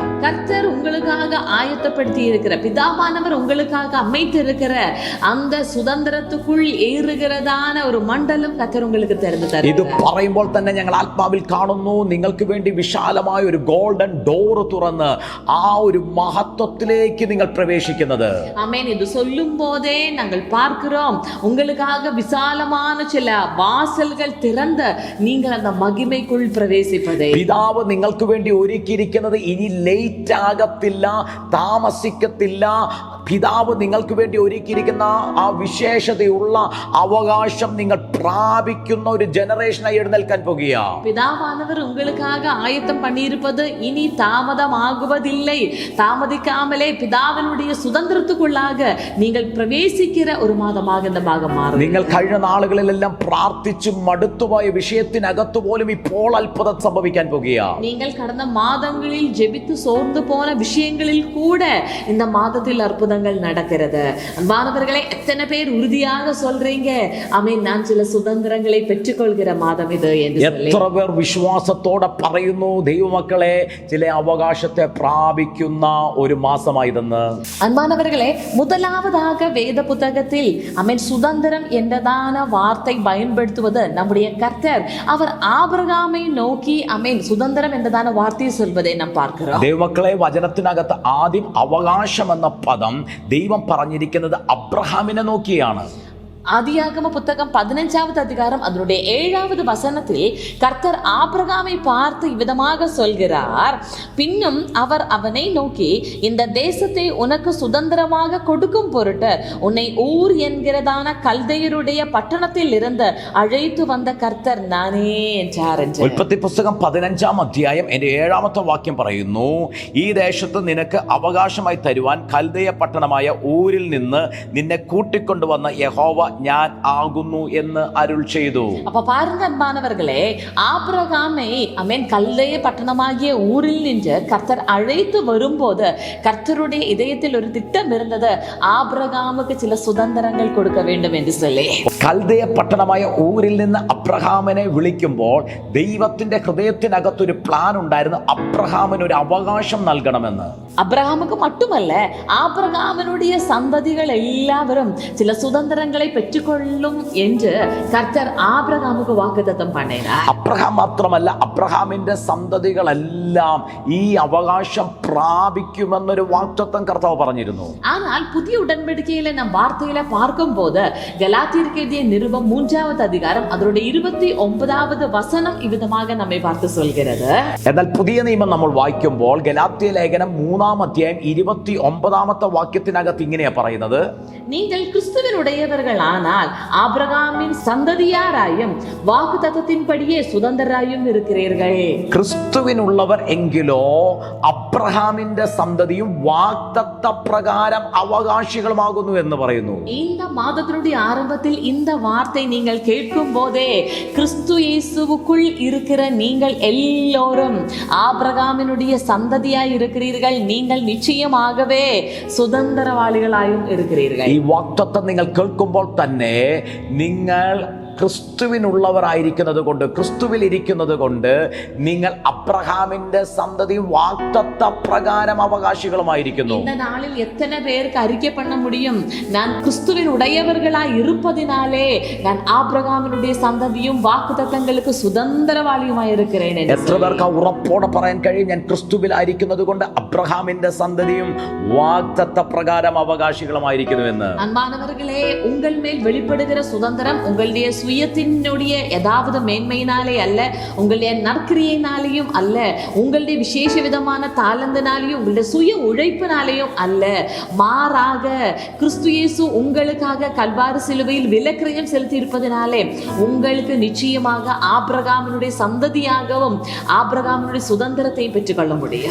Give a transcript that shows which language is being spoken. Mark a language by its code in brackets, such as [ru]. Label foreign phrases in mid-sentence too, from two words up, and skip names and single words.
[ta] கர்த்தர் உங்களுக்காக ஆயத்தப்படுத்தி இருக்கிற, பிதாவானவர் உங்களுக்காக அமைத்திருக்கிற அந்த சுதந்திரத்துக்குள் ஏறுகிறதான ஒரு மண்டலம் கர்த்தர் உங்களுக்கு திறந்து [ml] ഇത് [ta] தருகிறார். [ml] പറയുമ്പോൾ തന്നെ ഞങ്ങൾ ആത്മാവിൽ കാണുന്നു, നിങ്ങൾക്ക് വേണ്ടി വിശാലമായ ഒരു [en] golden door [ml] തുറന്ന് ആ ഒരു മഹത്വത്തിലേക്ക് നിങ്ങൾ പ്രവേശിക്കുന്നത്. [ta] ஆமென். இது சொல்லும் போதே நாங்கள் பார்க்கிறோம், உங்களுக்காக விசாலமான சில வாசல்கள் திறந்த நீங்கள் அந்த மகிமைக்குள் பிரவேசிப்பதே. [ml] പിതാവ് നിങ്ങൾക്ക് വേണ്ടി ഒരുക്കിയിരിക്കുന്നത് ഇനി ലേറ്റ് ആകത്തില്ല, താമസിക്കത്തില്ല. പിതാവ് നിങ്ങൾക്ക് വേണ്ടി ഒരുക്കിയിരിക്കുന്ന ആ വിശേഷതയുള്ള അവകാശം നിങ്ങൾ പ്രാപിക്കുന്ന ഒരു ജനറേഷനായി എഴുന്നേൽക്കാൻ പോകുകയാണ്. [ta] பிதாவானவர் உங்களுக்காக ஆயத்தம் பண்ணியிருப்பது இனி தாமதமாகுவதில்லை. தாமதிக்காமலே பிதாவினுடைய சுதந்திரத்துக்குள்ளாக நீங்கள் பிரவேசிக்கிற ஒரு மாதமாக இந்த மாதம் மாறும். [ml] നിങ്ങൾ കഴിഞ്ഞ നാളുകളിലെല്ലാം പ്രാർത്ഥിച്ചു മടുത്തുപോയ വിഷയത്തിനകത്ത് പോലും ഇപ്പോൾ അത്ഭുതം സംഭവിക്കാൻ പോകുകയാണ്. [ta] நீங்கள் கடந்த மாதங்களில் ஜெபித்து சோர்ந்து போன விஷயங்களில் கூட இந்த மாதத்தில் அற்புதங்கள் நடக்கிறது. அன்பானவர்களே, எத்தனை பேர் உறுதியாக சொல்றீங்க ஆமென் நான் சில சுதந்திரங்களை பெற்றுக்கொள்கிற மாதம் இது என்று சொல்லி? [ml] എത്ര പേർ വിശ്വാസത്തോടെ പറയുന്നു ദൈവമക്കളെ ചില അവകാശത്തെ പ്രാപിക്കുന്ന ഒരു മാസമായതെന്ന്? [ta] அன்பானவர்களே, முதலாவதாக வேத புத்தகத்தில் ஆமென் சுதந்திரம் என்றதான வார்த்தை பயன்படுத்துவது நம்முடைய கர்த்தர். அவர் ஆபிரகாமை நோக்கி ஆமென் சுதந்திரம் என்றதான வார்த்தையை சொல்வதை நாம் பார்க்கிறோம். [ml] ദൈവമക്കളെ, വചനത്തിനകത്ത് ആദ്യം അവകാശം എന്ന പദം ദൈവം പറഞ്ഞിരിക്കുന്നത് അബ്രഹാമിനെ നോക്കിയാണ്. [ta] ஆதியாகம புத்தகம் 15வது அதிகாரம் அதனுடைய 7வது வசனத்தில் கர்த்தர் ஆபிரகாமை பார்த்து இவ்விதமாக சொல்கிறார், பின்னும் அவர் அவனை நோக்கி இந்த தேசத்தை உனக்கு சுதந்திரமாக கொடுக்கும் பொருட்டு உன்னை ஊர் என்கிறதான கல்தையருடைய பட்டணத்தில் இருந்து அழைத்து வந்த கர்த்தர் நானே என்றார். [ml] ഉൽപ്പത്തി പുസ്തകം 15-ാം അധ്യായം 7-ാമത്തെ വാക്യം പറയുന്നു, ഈ ദേശത്ത് നിനക്ക് അവകാശമായി തരുവാൻ കൽദയ പട്ടണമായ ഊരിൽ നിന്ന് നിന്നെ കൂട്ടിക്കൊണ്ടുവന്ന യഹോവ ഞാൻ ആകുന്നു എന്ന് അരുൾ ചെയ്തു. [ta] அப்ப பாருங்க அன்பானவர்களே, ஆபிரகாமை கல்தேய பட்டணமாகிய ஊரில் நின்று கர்த்தர் அழைத்து வரும்போது கர்த்தருடைய இதயத்தில் ஒரு திட்டம் இருந்தது. ஆபிரகாமுக்கு சில சுதந்திரங்கள் கொடுக்க வேண்டும் என்று சொல்லி. [ml] കൽദയ പട്ടണമായ ഊരിൽ നിന്ന് അബ്രഹാമിനെ വിളിക്കുമ്പോൾ ദൈവത്തിന്റെ ഹൃദയത്തിനകത്തൊരു പ്ലാൻ ഉണ്ടായിരുന്നു. അബ്രഹാമിന് ഒരു അവകാശം നൽകണമെന്ന്. [ta] அப்ரஹாமுக்கு மட்டுமல்ல, ஆபிரகாமினுடைய சந்ததிகள் எல்லாவரும் சில சுதந்திரங்களை பெற்றுக்கொள்ளும் என்று கர்த்தர் ஆபிரகாமுக்கு வாக்குத்தத்தம் பண்ணினார். [ml] അബ്രഹാം മാത്രമല്ല, അബ്രഹാമിന്റെ സന്തതികളെല്ലാം ഈ അവകാശം പ്രാപിക്കുമെന്നൊരു വാഗ്ദത്തം കർത്താവ് പറഞ്ഞിരുന്നു. [ta] ஆனால் புதிய உடன்படிக்கையில நம் வார்த்தையில பார்க்கும்போது கலாத்தியருக்கு எழுதிய நிருபம் 3வது அதிகாரம் அதனுடைய 29வது வசனம் இவ்விதமாக நம்மை பார்த்து சொல்கிறது. [ml] എന്നാൽ പുതിയ നിയമം നമ്മൾ വായിക്കുമ്പോൾ ഗലാത്യ ലേഖനം 3-ാം അധ്യായം 29ാമത്തെ വാക്യത്തിനകത്ത് ഇങ്ങനെയാ പറയുന്നത്, [ta] நீங்கள் கிறிஸ்துவினுடையவர்கள் ஆனால் ஆபிரகாமின் சந்ததியாராயும் வாக்குத்தத்தத்தின்படியே சுதந்திரராயும் இருக்கிறீர்கள். [ml] ക്രിസ്തുവിനുള്ളവർ എങ്കിലോ അബ്രഹാമിന്റെ സന്തതിയും വാഗ്ദത്ത പ്രകാരം അവകാശികളുമാകുന്നു എന്ന് പറയുന്നു. [ta] இந்த மாதத்தினுடைய ஆரம்பத்தில் இந்த வார்த்தை நீங்கள் கேட்கும் போதே கிறிஸ்து இயேசுவுக்குள் இருக்கிற நீங்கள் எல்லோரும் ஆபிரகாமினுடைய சந்ததியாய் இருக்கிறீர்கள். நீங்கள் நிச்சயமாகவே சுதந்திரவாளிகளாயும் இருக்கிறீர்கள். [ml] ഈ വാഗ്ദത്തം നിങ്ങൾ കേൾക്കുമ്പോൾ തന്നെ നിങ്ങൾ ക്രിസ്തുവിനുള്ളവരായിരിക്കുന്നത് കൊണ്ട്, ക്രിസ്തുവിൽ ഇരിക്കുന്നത് കൊണ്ട് നിങ്ങൾ അബ്രഹാമിന്റെ സന്തതി വാഗ്ദത്ത പ്രകാരം അവകാശികളുമായിരിക്കുന്നു. [ta] இந்த நாளில் எத்தனை பேருக்கு அறிக்கை பண்ண முடியும், நான் கிறிஸ்துவின் உடையவர்களாய் இருப்பதினாலே நான் ஆபிரகாமினுடைய சந்ததியும் വാഗ്ദത്തങ്ങൾക്ക് சுதந்திரவாளியுமாய் இருக்கிறேன். [ml] എത്ര പേർക്ക് ഉറപ്പോടെ പറയാൻ കഴിയും, ഞാൻ ക്രിസ്തുവിലായിരിക്കുന്നത് കൊണ്ട് അബ്രഹാമിന്റെ സന്തതിയും വാഗ്ദത്ത പ്രകാരം അവകാശികളുമായിരിക്കുന്നു എന്ന്? [ta] அன்பானவர்களே, உங்கள் மேல் வெளிப்படுகிற சுதந்திரம் உங்களுடைய சுயத்தினுடைய ஏதாவது மேன்மையினாலே அல்ல, உங்களுடைய நற்கிரியினாலேயும் அல்ல, உங்களுடைய விசேஷ விதமான தாளந்தினாலேயும் உங்களுடைய சுய உழைப்பினாலேயும் அல்ல, மாறாக கிறிஸ்து இயேசு உங்களுக்காக கல்வாரி சிலுவையில் விலைக்கிரயம் செலுத்தி இருப்பதினாலே உங்களுக்கு நிச்சயமாக ஆபிரகாமினுடைய சந்ததியாகவும் ஆபிரகாமினுடைய சுதந்திரத்தையும் பெற்றுக்கொள்ள முடியும்.